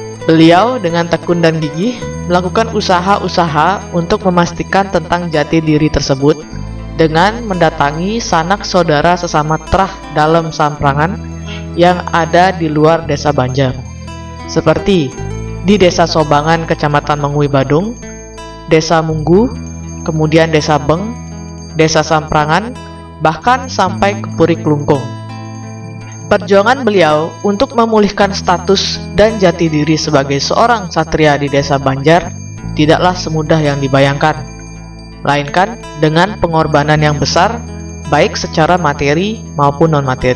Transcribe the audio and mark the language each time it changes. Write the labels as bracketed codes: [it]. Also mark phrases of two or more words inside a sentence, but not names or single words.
[id] Beliau dengan tekun dan gigih melakukan usaha-usaha untuk memastikan tentang jati diri tersebut dengan mendatangi sanak saudara sesama terah dalam Samprangan yang ada di luar desa Banjar, seperti di Desa Sobangan, Kecamatan Mengui Badung, Desa Munggu, kemudian Desa Beng, Desa Samprangan, bahkan sampai ke Puri Klungkung. Perjuangan beliau untuk memulihkan status dan jati diri sebagai seorang satria di desa Banjar tidaklah semudah yang dibayangkan, melainkan dengan pengorbanan yang besar baik secara materi maupun non-materi.